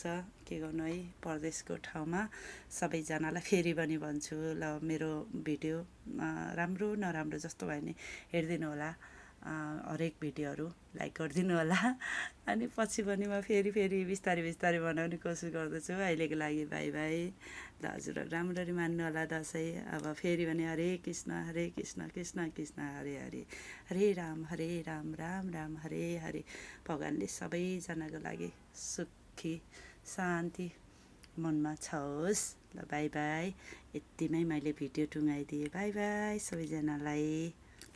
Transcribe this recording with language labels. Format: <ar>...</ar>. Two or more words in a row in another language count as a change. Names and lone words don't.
<ne>के गर्नु है, परदेशको ठाउँमा सबैजनालाई फेरि पनि भन्छु, ल मेरो भिडियो राम्रो नराम्रो जस्तो भयो नि हेरिदिनु होला, हरेक भिडियोहरू लाइक गरिदिनु होला। अनि पछि पनि म फेरि बिस्तारै बिस्तारै बनाउने कोसिस गर्दछु। अहिलेको लागि</ne> <en>bye bye</en> <ne>ल। हजुरहरू राम्ररी मान्नु होला दसैँ। अब फेरि पनि हरे कृष्ण कृष्ण कृष्ण हरे हरे, हरे राम राम राम हरे हरे। भगवान्ले सबैजनाको लागि सुखी शान्ति मनमा छओस्। ल</ne> <en>bye bye.</en> <ne>यतिमै मैले भिडियो टुङ्गाइदिएँ।</ne> <en>bye bye</en> <ne>सबैजनालाई।</ne>